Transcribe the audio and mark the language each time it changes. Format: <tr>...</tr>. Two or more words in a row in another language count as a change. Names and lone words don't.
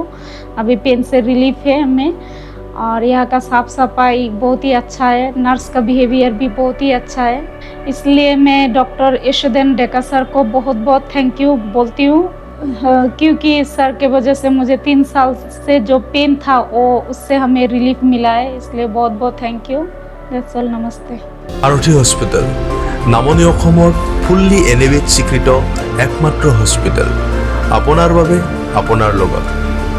<hi>अभी पेन से रिलीफ है हमें, और यहाँ का साफ़ सफाई बहुत ही अच्छा है, नर्स का बिहेवियर भी बहुत ही अच्छा है। इसलिए मैं डॉक्टर यशोधन डेका सर को बहुत बहुत</hi> <en>thank you</en> <hi>बोलती हूँ, क्योंकि सर के वजह से मुझे 3 साल से जो पेन था वो उससे हमें रिलीफ मिला है, इसलिए बहुत बहुत</hi> <en>thank you. that's all, नमस्ते।</en> <as>সাৰথী হস্পিটেল নামনি অসমৰ ফুল্লি এনিমেট স্বীকৃত একমাত্ৰ হস্পিটেল, আপোনাৰ বাবে আপোনাৰ লগত।</as>